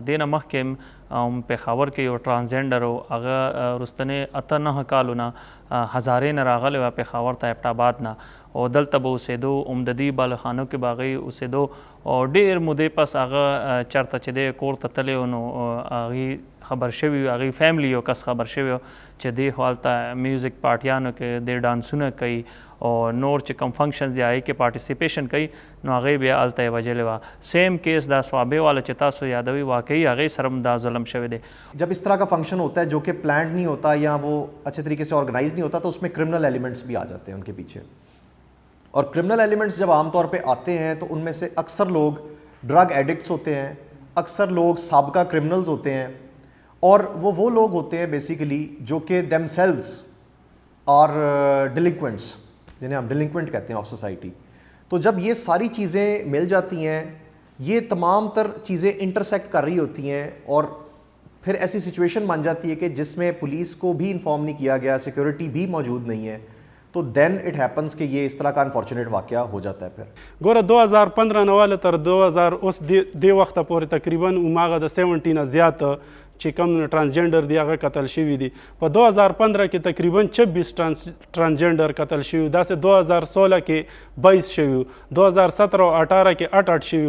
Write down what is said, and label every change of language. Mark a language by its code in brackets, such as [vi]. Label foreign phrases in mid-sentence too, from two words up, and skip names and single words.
[ps] دې نه مخکې پېښور کې یو ټرانسجنډر و، هغه وروستنې 8-9 کالو نه هزارې نه راغلی وه پېښور ته، ایبټ آباد نه، او دلته به اوسېدو، عمددي بالخانو کې به هغې اوسېدو، او ډېر مودې پس هغه چېرته چې دی کور ته تللی و نو هغې خبر شوي وي، هغې فیملی یو کس خبر شوی و چې دی خو هلته میوزیک پارټیانو کې دی ډانسونه کوي او نور چې کوم فنکشنز دی هغې کې پارټیسپیشن کوي، نو هغې بیا هلته یې وژلې وه. [en] same case [ps] دا سوابې والا چې تاسو یادوي، واقعي هغې سره هم دا ظلم شوی دی. [ur] جب اس طرح کا فنکشن ہوتا ہے جو کہ پلانڈ نہیں ہوتا یا وہ اچھے طریقے سے آرگنائز نہیں ہوتا، تو اس میں [en] criminal elements [ur] بھی آ جاتے ہیں ان کے پیچھے. اور [en] criminal elements [ur] جب عام طور پہ آتے ہیں تو ان میں سے اکثر لوگ [en] drug addicts [ur] ہوتے ہیں، اکثر لوگ سابقہ کریمنلز ہوتے ہیں، اور وہ لوگ ہوتے ہیں بیسکلی جو کہ دیمسیلوز اور ڈیلنکوئنٹس، جنہیں ہم ڈیلنکوئنٹ کہتے ہیں [en] of society. [ur] تو جب یہ ساری چیزیں مل جاتی ہیں، یہ تمام تر چیزیں انٹرسیکٹ کر رہی ہوتی ہیں، اور پھر ایسی سچویشن بن جاتی ہے کہ جس میں پولیس کو بھی انفارم نہیں کیا گیا، سیکیورٹی بھی موجود نہیں ہے، تو [en] then it happens [ur] کہ یہ اس طرح کا ان فارچونیٹ واقعہ ہو جاتا ہے. پھر [ps] ګوره 2015 نه واله تر 2000 اوس دې وخته پورې تقریبا هماغه د 70 نه زیات چې کوم ټرانسجنډر دی هغه قتل شوي دي. په 2015 کې تقریبا 26 ټرانسجنډر قتل شوي، داسې 2016 کې 22 شوي، 2017 او 18 کې 8 شوي.